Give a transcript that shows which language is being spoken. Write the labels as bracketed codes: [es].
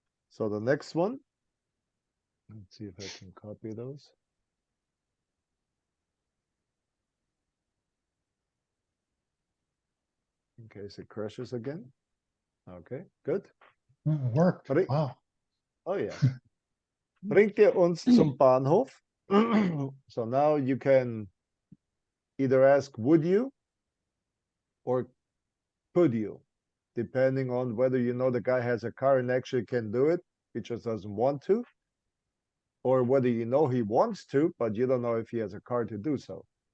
[en] So the next one, let's see if I can copy those. In case it crashes again. Okay, good. It worked. Bring, Wow. oh yeah. [de] Bringt ihr uns zum Bahnhof? [en] So now you can either ask would you or could you, depending on whether you know the guy has a car and actually can do it, he just doesn't want to, or whether you know he wants to, but you don't know if he has a car to do so.